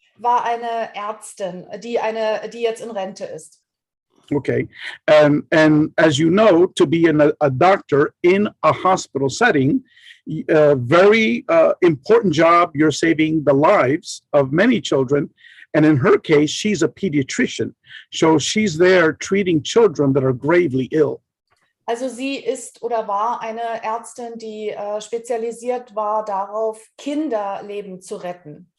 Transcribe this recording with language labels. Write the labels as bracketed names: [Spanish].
[German] war eine Ärztin, die jetzt in Rente ist. [English] Okay, and as you know, to be a doctor in a hospital setting, a very important job. You're saving the lives of many children. And in her case, she's a pediatrician. So she's there treating children that are gravely ill. [German] Also sie ist oder war eine Ärztin, die spezialisiert war darauf, Kinderleben zu retten.